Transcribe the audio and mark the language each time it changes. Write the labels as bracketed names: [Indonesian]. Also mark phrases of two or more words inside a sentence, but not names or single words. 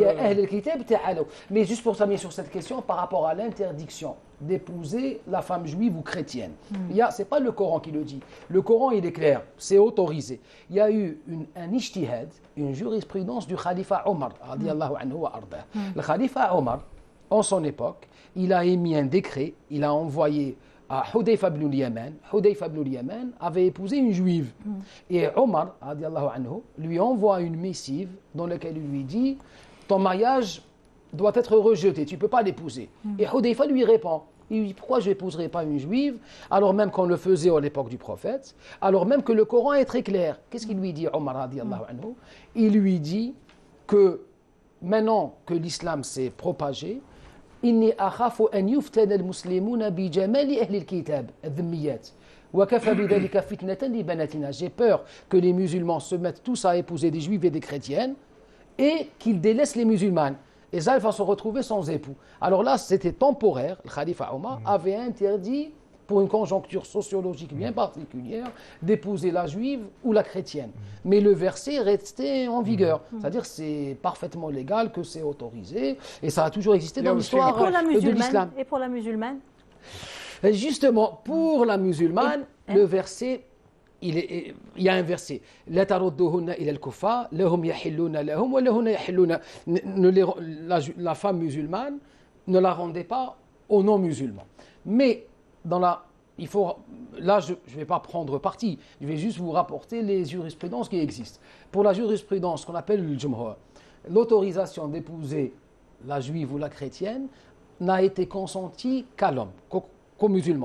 [French] Mais juste pour terminer sur cette question, par rapport à l'interdiction d'épouser la femme juive ou chrétienne, ce n'est pas le Coran qui le dit. Le Coran, il est clair, c'est autorisé. Il y a eu un ijtihad, une jurisprudence du Khalifa Omar, [Arabic] رضي الله عنه وأرضاه. [French] Le Khalifa Omar, en son époque, il a émis un décret, il a envoyé à Hudayfa ibn al-Yaman. Hudayfa ibn al-Yaman avait épousé une juive. Et Omar, [Arabic] رضي الله عنه, [French] lui envoie une missive dans laquelle il lui dit « Ton mariage doit être rejeté, tu ne peux pas l'épouser. » Et Hudayfa lui répond. Il lui dit « Pourquoi je n'épouserai pas une juive alors même qu'on le faisait à l'époque du prophète, alors même que le Coran est très clair. » Qu'est-ce qu'il lui dit, Omar, [Arabic] رضي الله عنه? [French] Il lui dit que maintenant que l'islam s'est propagé, [Arabic] إني أخاف أن يفتن المسلمون بجمال أهل الكتاب الذميات وكفى بذلك فتنة لبناتنا. [French] J'ai peur que les musulmans se mettent tous à épouser des juifs et des chrétiennes et qu'ils délaissent les musulmanes. Et ça, ils vont se retrouver sans époux. Alors là, c'était temporaire. Le Khalifa Omar avait interdit, pour une conjoncture sociologique bien particulière, d'épouser la juive ou la chrétienne. Mais le verset restait en vigueur. C'est-à-dire que c'est parfaitement légal, que c'est autorisé, et ça a toujours existé dans l'histoire de l'islam. Et pour la musulmane? Justement, pour la musulmane, le verset, il y a un verset. [Arabic] لا تردوهن إلى الكفار، لهم يحلون لهم ولهن يحلون. [French] La femme musulmane ne la rendait pas aux non-musulmans. Mais là, je ne vais pas prendre parti, je vais juste vous rapporter les jurisprudences qui existent. Pour la jurisprudence qu'on appelle le Jumhur, l'autorisation d'épouser la juive ou la chrétienne n'a été consenti qu'à l'homme, qu'au musulman.